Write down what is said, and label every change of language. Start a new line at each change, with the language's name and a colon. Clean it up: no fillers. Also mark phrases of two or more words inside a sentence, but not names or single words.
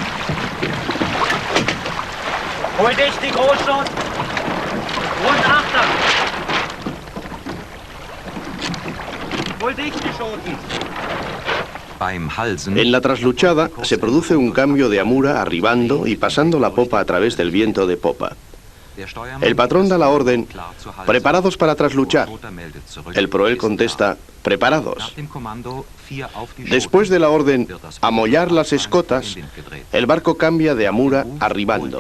German: Hol dicht die Großschot. Rund Achter. Hol dicht die Schoten.
Spanish: En la trasluchada se produce un cambio de amura arribando y pasando la popa a través del viento de popa. El patrón da la orden, preparados para trasluchar. El proel contesta, preparados. Después de la orden, amollar las escotas, el barco cambia de amura arribando.